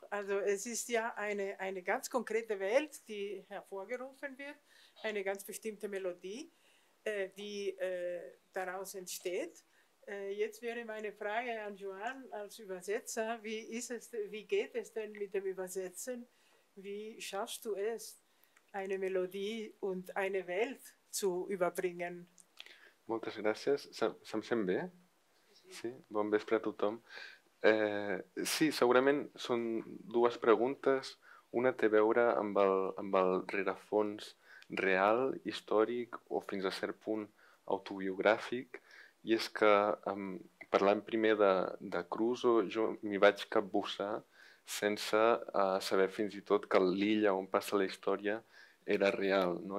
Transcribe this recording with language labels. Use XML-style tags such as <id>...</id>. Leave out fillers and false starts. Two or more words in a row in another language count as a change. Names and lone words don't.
<de>Also es ist ja eine ganz konkrete Welt, die hervorgerufen wird, eine ganz bestimmte Melodie, die daraus entsteht. Jetzt wäre meine Frage an Joan als Übersetzer, wie geht es denn mit dem Übersetzen? Wie schaffst du es, eine Melodie und eine Welt zu überbringen?</de> <ca>Moltes gràcies. Se'm sent bé? Sí? Bon vespre a tothom. Sí, segurament són dues preguntes. Una té a veure amb el rerefons real, històric o fins a cert punt autobiogràfic, i és que parlant primer de Crusoe jo m'hi vaig capbussar sense saber fins i tot que l'illa on passa la història era real, no?</ca>